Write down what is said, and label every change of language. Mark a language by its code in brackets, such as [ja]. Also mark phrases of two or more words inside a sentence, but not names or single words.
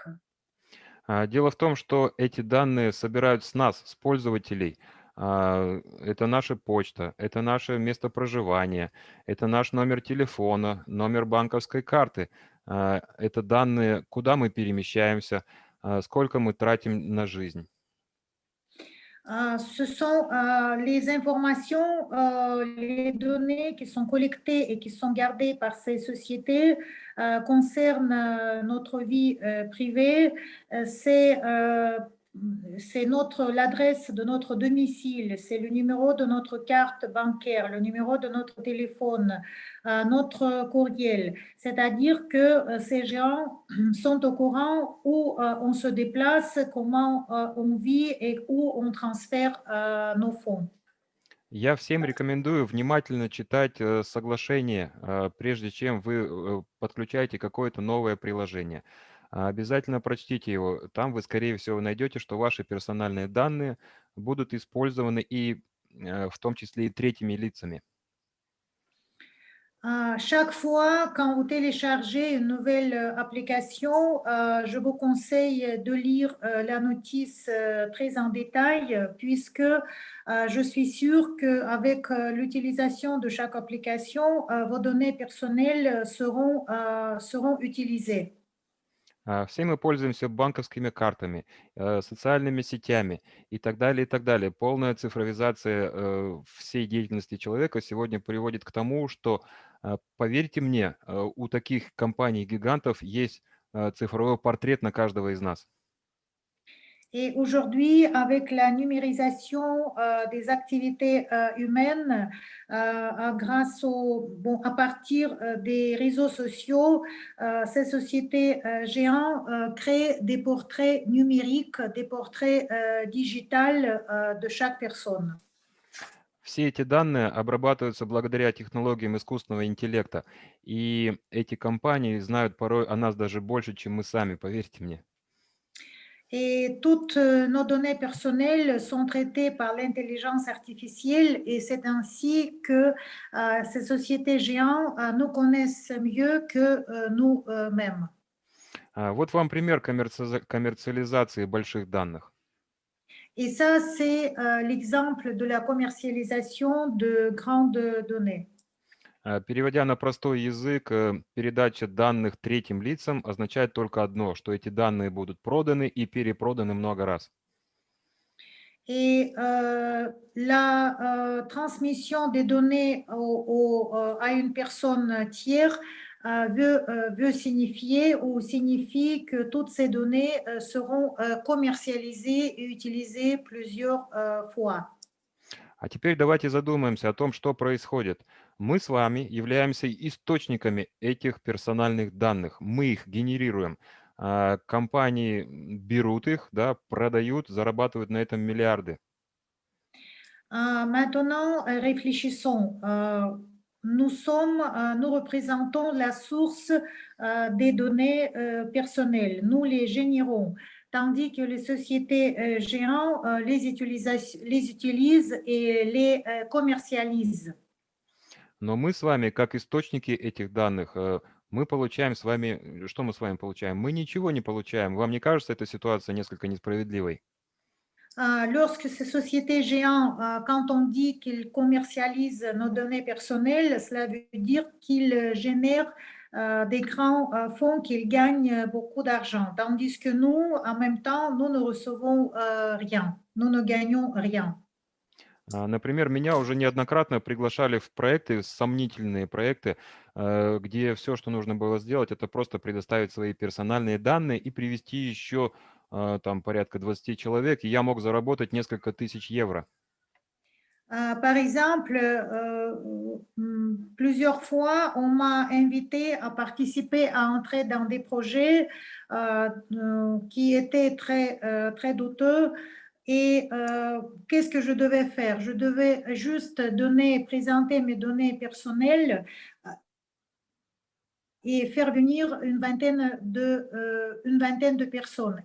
[ru] Дело в том, что эти данные собирают с нас, с пользователей. Это наша почта, это наше место проживания, это наш номер телефона, номер банковской карты. Это данные, куда мы перемещаемся, сколько мы тратим на жизнь. [fr] Ce sont les informations, les données qui sont collectées et qui sont gardées par ces sociétés concernent notre vie privée. C'est l'adresse de notre domicile, c'est le numéro de notre carte bancaire, le numéro de notre téléphone, notre courriel. C'est-à-dire que ces gens sont au courant où on se déplace, comment on vit et où on transfère nos fonds. [ru] Я всем рекомендую внимательно читать соглашение, прежде чем вы подключаете какое-то новое приложение. Обязательно прочтите его. Там вы, скорее всего, найдете, что ваши персональные данные будут использованы и в том числе и третьими лицами. [fr] Chaque fois, quand vous téléchargez une nouvelle application, je vous conseille de lire la notice très en détail, puisque je suis sûre qu'avec l'utilisation de chaque application, vos données personnelles seront utilisées. [ru] Все мы пользуемся банковскими картами, социальными сетями и так далее, и так далее. Полная цифровизация всей деятельности человека сегодня приводит к тому, что, поверьте мне, у таких компаний-гигантов есть цифровой портрет на каждого из нас. [fr] Et aujourd'hui, avec la numérisation des activités humaines, à partir des réseaux sociaux, ces sociétés géantes créent des portraits numériques, des portraits digitales de chaque personne. [ru] Все эти данные обрабатываются благодаря технологиям искусственного интеллекта, и эти компании знают порой о нас даже больше, чем мы сами, поверьте мне. [fr] Et toutes nos données personnelles sont traitées par l'intelligence artificielle et c'est ainsi que ces sociétés géantes nous connaissent mieux que nous-mêmes. [ru] Вот вам пример коммерциализации больших данных. [fr] Et ça, c'est l'exemple de la commercialisation de grandes données. [ru] Переводя на простой язык, передача данных третьим лицам означает только одно, что эти данные будут проданы и перепроданы много раз. [fr] Et la transmission des données à une personne tiers veut signifier ou signifie que toutes ces données seront commercialisées et utilisées plusieurs fois. [ru] А теперь давайте задумаемся о том, что происходит. Мы с вами являемся источниками этих персональных данных. Мы их генерируем. Компании берут их, да, продают, зарабатывают на этом миллиарды. [fr] Maintenant, réfléchissons. Nous représentons la source des données personnelles. Nous les générons, tandis que les sociétés géantes les utilisent et les commercialisent. [ru] Но мы с вами, как источники этих данных, мы получаем с вами, что мы с вами получаем? Мы ничего не получаем. Вам не кажется эта ситуация несколько несправедливой? [fr] Lorsque ces sociétés géantes, quand on dit qu'ils commercialisent nos données personnelles, cela veut dire qu'ils génèrent des grands fonds, qu'ils gagnent beaucoup d'argent. Tandis que nous, en même temps, nous ne recevons rien, nous ne gagnons rien. [ru] Например, меня уже неоднократно приглашали в проекты, сомнительные проекты, где все, что нужно было сделать, это просто предоставить свои персональные данные и привести еще там порядка 20 человек, и я мог заработать несколько тысяч евро. [fr] Par exemple, plusieurs fois, on m'a invité à participer, à entrer dans des projets qui étaient très douteux. Et qu'est-ce que je devais faire? Je devais juste présenter mes données personnelles et faire venir une vingtaine de personnes.